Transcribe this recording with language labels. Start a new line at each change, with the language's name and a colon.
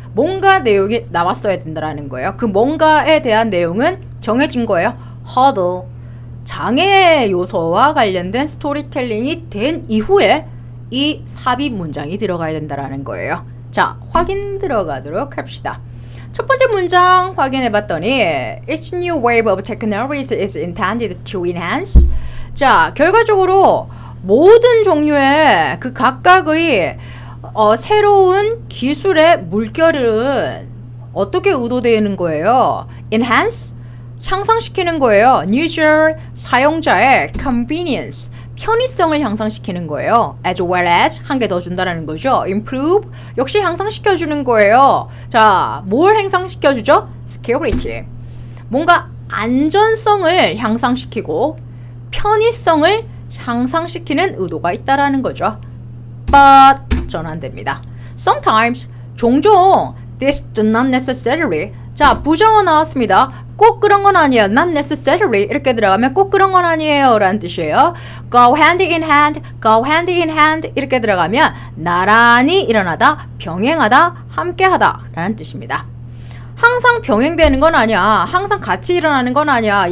Korean: 뭔가 내용이 나왔어야 된다는 거예요. 그 뭔가에 대한 내용은 정해진 거예요. hurdle 장애 요소와 관련된 스토리텔링이 된 이후에 이 삽입 문장이 들어가야 된다는 거예요. 자, 확인 들어가도록 합시다. 첫 번째 문장 확인해 봤더니
English: Each new wave of technologies is intended to enhance.
Korean: 자, 결과적으로 모든 종류의 그 각각의 새로운 기술의 물결은 어떻게 의도되는 거예요? enhance 향상시키는 거예요. user 사용자의 convenience 편의성을 향상시키는 거예요.
English: as well as
Korean: 한 개 더 준다는 거죠. improve 역시 향상시켜주는 거예요. 자, 뭘 향상시켜주죠? security 뭔가 안전성을 향상시키고 편의성을 향상시키는 의도가 있다라는 거죠. but 전환됩니다.
English: sometimes
Korean: 종종
English: this does not necessarily
Korean: 자, 부정어 나왔습니다. 꼭 그런 건 아니에요.
English: not necessarily
Korean: 이렇게 들어가면 꼭 그런 건 아니에요 라는 뜻이에요.
English: go hand in hand,
Korean: go hand in hand 이렇게 들어가면 나란히 일어나다, 병행하다, 함께하다 라는 뜻입니다. 항상 병행되는 건 아니야. 항상 같이 일어나는 건 아니야.